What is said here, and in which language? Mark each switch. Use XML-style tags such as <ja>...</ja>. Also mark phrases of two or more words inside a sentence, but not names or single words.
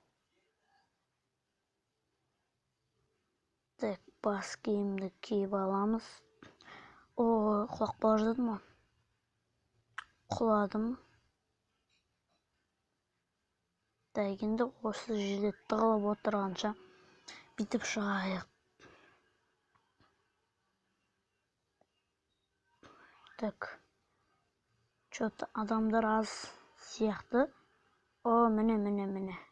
<kk>Так, бас киімді киіп аламыз. Ой, құлап бара жатырмын ма? Құладым. Так, енді осы жерде тығылып отырғанша бүйтіп шығайық. Так, что-то адамдар аз сияқты. О, міне.</kk>